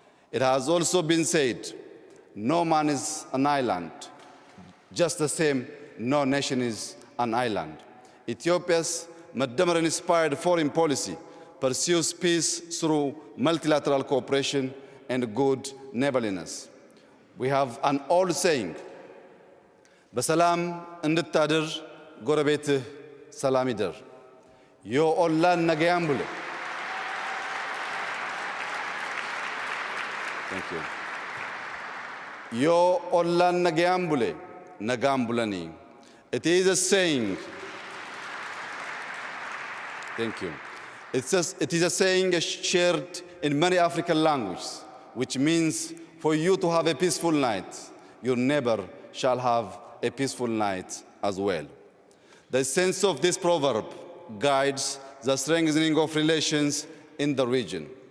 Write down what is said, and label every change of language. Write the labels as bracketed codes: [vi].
[en] It has also been said, no man is an island, just the same, no nation is an island. Ethiopia's Maddamar-inspired foreign policy pursues peace through multilateral cooperation and good neighborliness. [am] We have an old saying, በሰላም እንድታድር ጎረቤትህ ሰላም ይደር [om] ዮ ኦላን ነገያን ብለ [en] Thank you. [om] ዮ ኦላን ነገያን ብለ ነጋም ብለኒ [en] It is a saying. Thank you. It is a saying shared in many African languages, which means for you to have a peaceful night, your neighbor shall have a peaceful night as well. The sense of this proverb guides the strengthening of relations in the region.